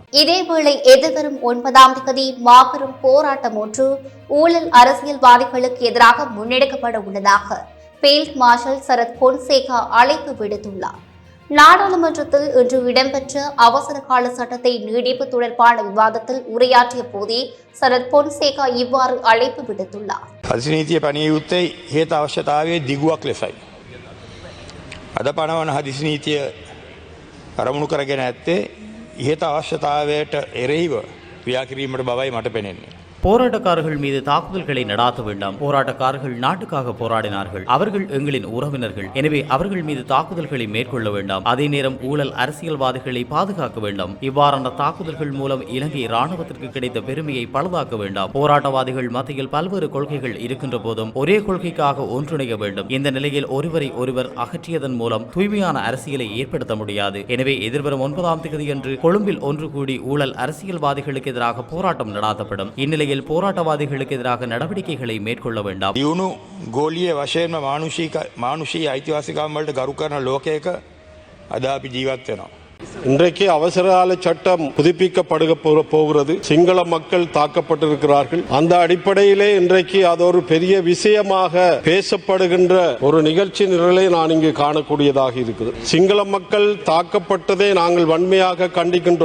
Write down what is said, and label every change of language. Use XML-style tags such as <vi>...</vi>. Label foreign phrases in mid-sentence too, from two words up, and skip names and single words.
<ta>இதேவேளை எதிர்வரும் 9ஆம் தேதி மாபெரும் போராட்டம் ஒன்று ஊழல் அரசியல்வாதிகளுக்கு எதிராக முன்னெடுக்கப்பட உள்ளதாக</ta> <en>Field Marshal</en> <ta>சரத் பொன்சேகா அழைப்பு விடுத்துள்ளார். நாடாளுமன்றத்தில் இன்று இடம்பெற்ற அவசர கால சட்டத்தை நீடிப்பு தொடர்பான விவாதத்தில் உரையாற்றிய போதே சரத் பொன்சேகா இவ்வாறு அழைப்பு விடுத்துள்ளார்.</ta> <si>හදිසි පණිය යුත්තේ හේතු අවශ්‍යතාවයේ දිගුවක් ලෙසයි. අද පනවන හදිසි නීතිය අරමුණු කරගෙන ඇත්තේ ඉහත අවශ්‍යතාවයට එරෙහිව ක්‍රියා කිරීමට බවයි මට පෙනෙන්නේ.</si> <ta>போராட்டக்காரர்கள் மீது தாக்குதல்களை நடாத்த வேண்டாம். போராட்டக்காரர்கள் நாட்டுக்காக போராடினார்கள். அவர்கள் எங்களின் உறவினர்கள். எனவே அவர்கள் மீது தாக்குதல்களை மேற்கொள்ள வேண்டாம். அதே நேரம் ஊழல் அரசியல்வாதிகளை பாதுகாக்க வேண்டாம். இவ்வாறான தாக்குதல்கள் மூலம் இலங்கை இராணுவத்திற்கு கிடைத்த பெருமையை பழுதாக்க வேண்டாம். போராட்டவாதிகள் மத்தியில் பல்வேறு கொள்கைகள் இருக்கின்ற போதும் ஒரே கொள்கைக்காக ஒன்றிணைய வேண்டும். இந்த நிலையில் ஒருவரை ஒருவர் அகற்றியதன் மூலம் தூய்மையான அரசியலை ஏற்படுத்த முடியாது. எனவே எதிர்வரும் 9ஆம் தேதியன்று கொழும்பில் ஒன்று கூடி ஊழல் அரசியல்வாதிகளுக்கு எதிராக போராட்டம் நடாத்தப்படும். இந்நிலையில் போராட்டவாதிகளுக்கு எதிராக நடவடிக்கைகளை மேற்கொள்ள வேண்டாம்.</ta> <si>දියුණු ගෝලීය වශයෙන්ම මානුෂී අයිතිවාසිකම් වලට ගරු කරන ලෝකයක අද අපි ජීවත් වෙනවා.</si> <ta>இன்றைக்கு அவசரகால சட்டம் புதுப்பிக்கப்படுக போகிறது. சிங்கள மக்கள் தாக்கப்பட்டிருக்கிறார்கள். அந்த அடிப்படையிலே இன்றைக்கு அது ஒரு பெரிய விஷயமாக பேசப்படுகின்ற ஒரு நிகழ்ச்சி நிரலை நான் இங்கு காணக்கூடியதாக இருக்கிறது. சிங்கள மக்கள் தாக்கப்பட்டதை நாங்கள் வன்மையாக கண்டிக்கின்றோம்.</ta>